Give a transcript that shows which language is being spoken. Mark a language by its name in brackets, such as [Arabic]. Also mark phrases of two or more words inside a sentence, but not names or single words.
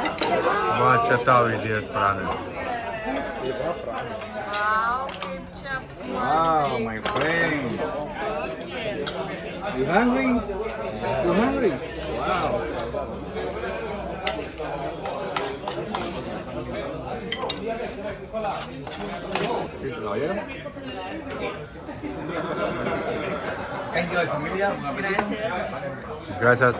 [Lithuanian] Va, čia tau idėjas, Pranai. Wow, kaip čia [English] Wow, my friend. You hungry? You hungry? [Spanish] Wow. Gracias.